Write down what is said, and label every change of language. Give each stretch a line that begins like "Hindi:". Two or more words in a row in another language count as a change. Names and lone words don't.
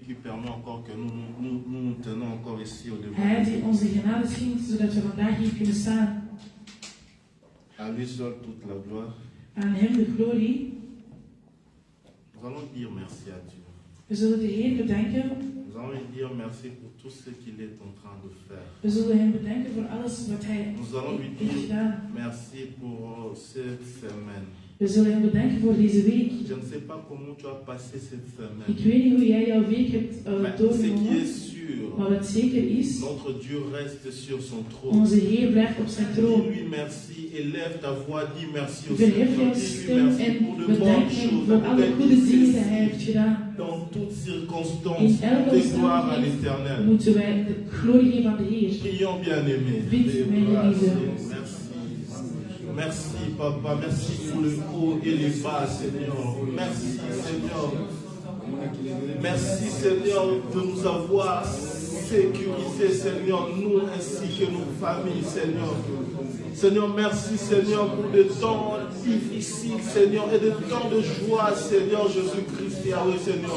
French: permet encore que nous tenons encore ici au devant.
Dutch: Hij die onze genade schenkt, zodat we vandaag hier kunnen staan.
French: À lui seul toute la gloire.
Dutch: Aan hem de glorie.
French: Nous allons dire merci à Dieu.
Dutch: We zullen de Heer bedanken.
French: Nous allons lui dire merci pour tout ce qu'il est en train de faire.
Dutch: We zullen hem bedanken voor alles wat hij
French: Nous allons lui
Dutch: heeft
French: dire
Dutch: gedaan.
French: merci pour cette semaine.
Dutch: We zullen hem bedanken voor deze week.
French: Je ne sais pas comment tu as passé cette semaine.
Dutch: Ik weet niet hoe jij jouw week hebt
French: Mais ce qui
Dutch: doorgenomen.
French: est sûr,
Dutch: Maar wat zeker is,
French: notre Dieu reste sur son trône.
Dutch: onze Heer blijft op zijn troon.
French: Dis-lui merci, élève ta voix, dis merci au
Dutch: Verhef
French: Seigneur.
Dutch: jouw
French: Dis-lui
Dutch: stem
French: merci
Dutch: en
French: pour de bonnes
Dutch: bedank hem
French: choses.
Dutch: voor alle goede dingen die hij heeft gedaan.
French: Dans toutes circonstances,
Dutch: In elke
French: de gloire à
Dutch: omstandigheid
French: l'éternel.
Dutch: moeten wij de glorie geven aan de Heer.
French: Prions bien-aimés.
Dutch: Bid, mijn geliefde.
French: Merci. Merci, Papa. Merci pour le haut et les bas, Seigneur. Merci, Seigneur. Merci, Seigneur, de nous avoir sécurisés, Seigneur, nous ainsi que nos familles, Seigneur. Seigneur, merci, Seigneur, pour des temps difficiles, Seigneur, et des temps de joie, Seigneur Jésus-Christ, Yahweh, Seigneur.